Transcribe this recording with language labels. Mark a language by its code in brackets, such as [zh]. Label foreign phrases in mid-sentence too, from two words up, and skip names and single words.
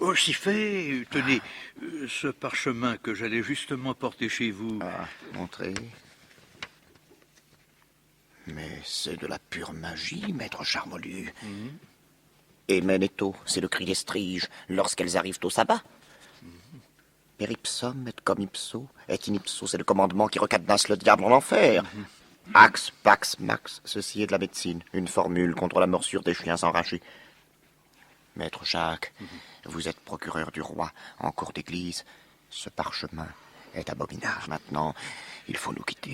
[fr] Oh, si fait. Tenez, ce parchemin que j'allais justement porter chez vous. Ah, montrez. Mais c'est de la pure magie, maître Charmolue. Et Ménéto, c'est le cri des striges lorsqu'elles arrivent au sabbat. [la] Per ipsum et cum ipso, et in ipso, [fr] c'est le commandement qui recadenasse le diable en enfer. Ax, pax, max, ceci est de la médecine, une formule contre la morsure des chiens enragés. Maître Jacques, vous êtes procureur du roi en cour d'église. Ce parchemin est abominable. Maintenant, il faut nous quitter.